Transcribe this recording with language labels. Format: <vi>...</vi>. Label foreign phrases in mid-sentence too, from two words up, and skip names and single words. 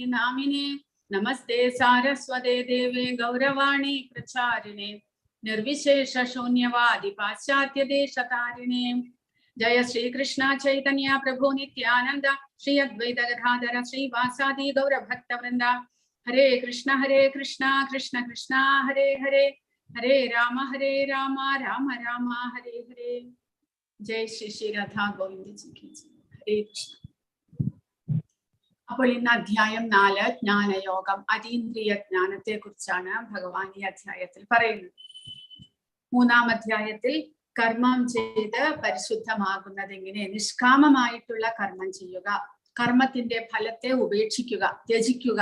<sa>नमिने नमस्ते सरस्वते देवे गौरवाणी प्रचारिणे निर्विशेष शून्यवादि पाश्चात्य देशतारिणे जय श्री कृष्ण चैतन्य प्रभु नित्यानन्द श्री अद्वैत गदाधर श्री वासादि गौर भक्त वृन्द हरे कृष्ण कृष्ण कृष्ण हरे हरे हरे राम राम राम हरे हरे Hare Rama Rama Rama Hare Hare.</sa> <hi>जय श्री श्री राधा गोविन्द जी की जय.</hi> <sa>हरे कृष्ण.</sa> <ml>അപ്പോൾ ഇന്ന് അധ്യായം 4 ജ്ഞാനയോഗം അതീന്ദ്രിയ ജ്ഞാനത്തെ കുറിച്ചാണ് ഭഗവാൻ ഈ അധ്യായത്തിൽ പറയുന്നത്. 3-ാം അധ്യായത്തിൽ കർമ്മം ചെയ്ത് പരിശുദ്ധമാകുന്നത് എങ്ങനെ, നിഷ്കാമമായിട്ടുള്ള കർമ്മം ചെയ്യുക, കർമ്മത്തിന്റെ ഫലത്തെ ഉപേക്ഷിക്കുക, ത്യജിക്കുക.</ml>